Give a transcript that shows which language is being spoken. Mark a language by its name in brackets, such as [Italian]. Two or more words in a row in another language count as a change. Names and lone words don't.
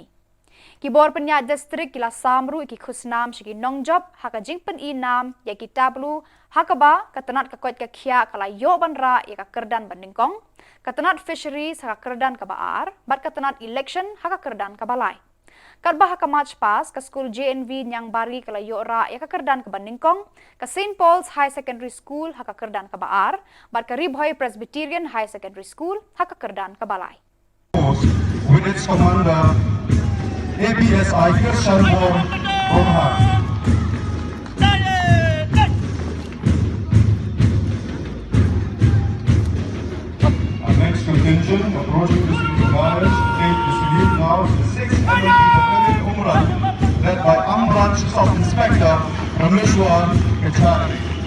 [Khasi] Ki bor penya district kila samru ki khusnam shiki nongjob haka jingpen inam ya ki tablu haka ba katanat kakot ka khia kala yo banra ya ka kerdan bandingkong katanat fisheries haka kerdan ka baar bat katanat election haka kerdan ka balai kadba haka march pass ka school JNV nyang bari kala yo ra ya ka kerdan ka bandingkong ka St Paul's High Secondary School haka kerdan ka baar bat ka Ribhoy Presbyterian High Secondary School haka kerdan ka balai [English] with its commander APSI Khubor Our next contingent approaching the city of Ganesh to take the salute now is the 6th Annual Battalion Umrah, led by Branch Sub-Inspector Rameshwar Kachari.